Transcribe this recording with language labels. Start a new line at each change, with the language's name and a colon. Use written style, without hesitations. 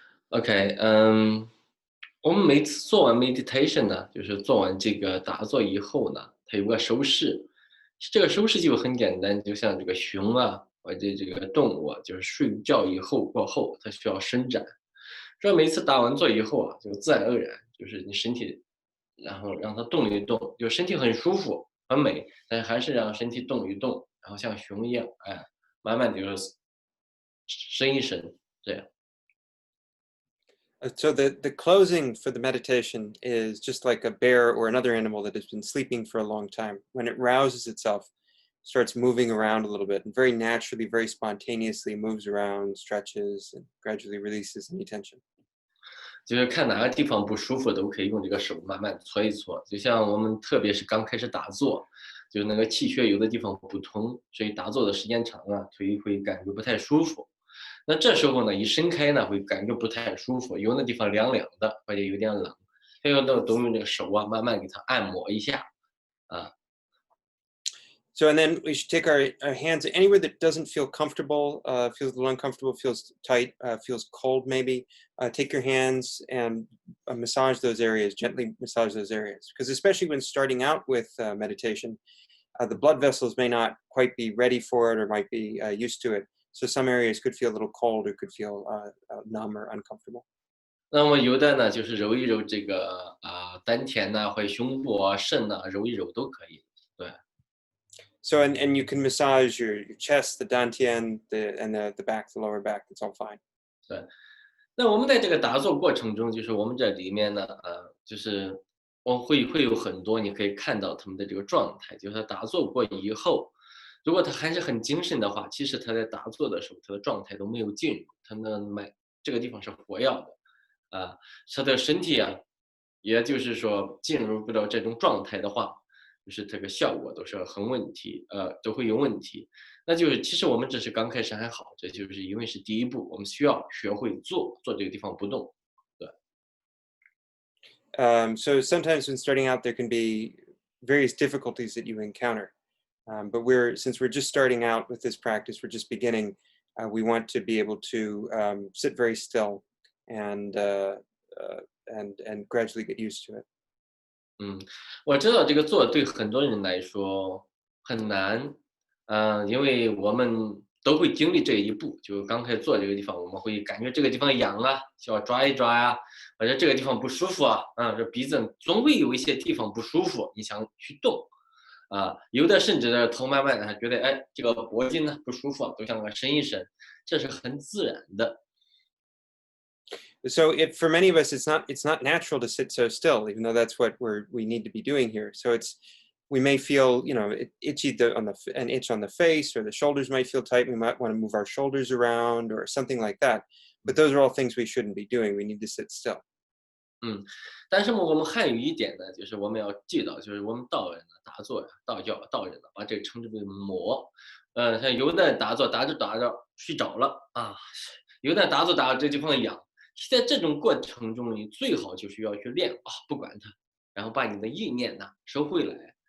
Chinese: OK，我们每次做完 meditation 呢，就是做完这个打坐以后呢，它有个手势，这个手势就很简单，就像这个熊啊，或者这个动物啊，就是睡觉以后过后，它需要伸展。这每次打完坐以后啊，就自然而然，就是你身体，然后让它动一动，就身体很舒服，很美，但还是让身体动一动，然后像熊一样，哎，慢慢地就是伸一伸，这样。
English: So the closing for the meditation is just like a bear or another animal that has been sleeping for a long time. When it rouses itself, starts moving around a little bit and very naturally, very spontaneously moves around, stretches, and gradually releases any tension.
Chinese: 就是看哪个地方不舒服，都可以用这个手慢慢搓一搓。就像我们特别是刚开始打坐，就那个气血有的地方不通，所以打坐的时间长了，腿会感觉不太舒服。那这时候呢，一伸开呢，会感觉不太舒服，有的地方凉凉的，或者有点冷，还有都用这个手啊，慢慢给它按摩一下，啊。
English: So, and then we should take our hands anywhere that doesn't feel comfortable, feels a little uncomfortable, feels tight, feels cold maybe. Take your hands and massage those areas, gently massage those areas. Because especially when starting out with meditation, the blood vessels may not quite be ready for it or might be used to it. So some areas could feel a little cold or could feel numb or uncomfortable.
Chinese: 那么有的呢，就是揉一揉这个丹田呐、或者胸部啊、肾呐、揉一揉都可以。对。
English: So and you can massage your chest, the dantian, the back, the lower back. It's all fine.
Chinese: 对。那我们在这个打坐过程中，就是我们这里面呢，就是我会有很多你可以看到他们的这个状态，就是他打坐过以后，如果他还是很精神的话，其实他在打坐的时候，他的状态都没有进入，他的这个地方是活跃的，他的身体啊，也就是说进入不了这种状态的话，就是这个效果都是很问题，都会有问题。那就是其实我们这是刚开始还好，这就是因为是第一步，我们需要学会坐这个地方不动。对。
English: So sometimes when starting out, there can be various difficulties that you encounter. But since we're just starting out with this practice, we're just beginning. We want to be able to sit very still and and gradually get used to it.
Chinese: 我知道这个坐对很多人来说很难，因为我们都会经历这一步。就刚开始做这个地方，我们会感觉这个地方痒啊，需要抓一抓呀、或者这个地方不舒服啊，这鼻子总会有一些地方不舒服，你想去动。有的甚至头慢慢的，他觉得哎，这个脖颈呢不舒服，都想伸一伸，这是很自然的。
English: So for many of us, it's not natural to sit so still, even though that's what we need to be doing here. So we may feel, itchy an itch on the face, or the shoulders might feel tight. We might want to move our shoulders around or something like that. But those are all things we shouldn't be doing. We need to sit still.
Chinese: 但是我们还有一点呢，就是我们要记到，就是我们道人呢，打坐呀，道人呢，把这个称之为魔。像有的打坐打着打着睡着了啊，有的打坐打着这地方痒。在这种过程中，你最好就是要去练不管它，然后把你的意念呢收回来。